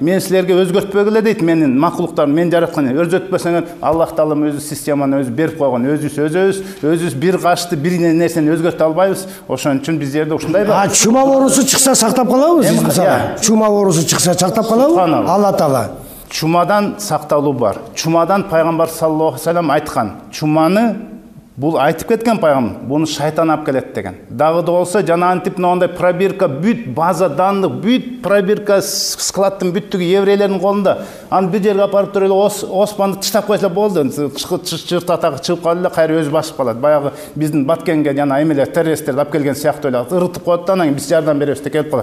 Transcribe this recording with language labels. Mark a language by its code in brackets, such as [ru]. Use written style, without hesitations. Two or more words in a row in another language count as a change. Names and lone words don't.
[ky] Мен силерге өзгөртпөгүлө дейт, менин макулуктарым, мен жараткан. Өзгөртпөсөңөр Аллах Таалам өзү системаны өзү берип койгон. Өзүбүз бир кашты бир нерсени өзгөртө албайбыз. Ошон үчүн биз жерде ушундай бар. Чума оорусу чыкса сактап калабыз биз мисалы. Чума оорусу чыкса сактап калабыз. Алла Таала. Чумадан сакталуу бар. Чумадан пайгамбар [ar] صلى الله عليه وسلم [ky] айткан. Чуманы бул айтып кеткен пайгамбар, буну шайтан алып келет деген. Дагы да болсо жана антип мындай пробирка бүт [ru] база данных, [ky] бүт пробирка складтын бүттүгү еврейлердин колунда. Аны бир жерге апарып туруп эле оспанды тыштап койсо болду. Чырт атагы чыгып калды эле, кайра өзү басып калат. Баягы биздин Баткенге жана эмелер террористтерди алып келген сыяктуу эле ырытып коет да, анан биз жардам беребиз деп келип калат.